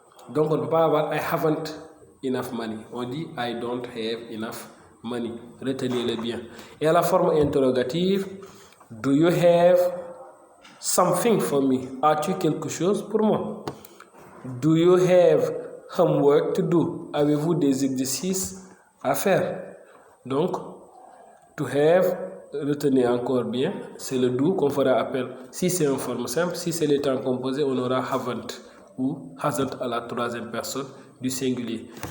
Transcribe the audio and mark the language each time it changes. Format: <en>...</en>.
<fr>Donc on ne peut pas avoir</fr> <en>I haven't enough money.</en> <fr>On dit</fr> <en>I don't have enough money.</en> <fr>Retenez-le bien. Et à la forme interrogative,</fr> <en>do you have something for me?</en> <fr>As-tu quelque chose pour moi?</fr> <en>Do you have homework to do?</en> <fr>Avez-vous des exercices à faire? Donc, to have, retenez encore bien, c'est le do qu'on fera appel. Si c'est une forme simple, si c'est les temps composés, on aura haven't ou hasn't à la troisième personne du singulier.</fr>